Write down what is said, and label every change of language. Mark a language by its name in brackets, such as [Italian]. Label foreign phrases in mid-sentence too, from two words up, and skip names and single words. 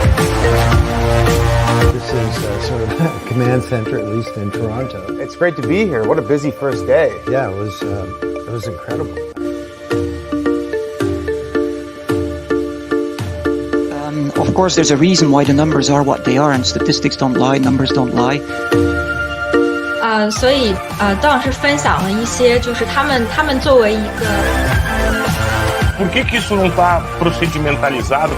[English] This is sort of a command center, at least in Toronto. It's great to be here. What a busy first day. Yeah, it was incredible. Of course, there's a reason why the numbers are what they are, and statistics don't lie, numbers don't lie. [Chinese] 所以邓老师分享了一些，就是他们作为一个。 [Portuguese] Por que isso não está procedimentalizado?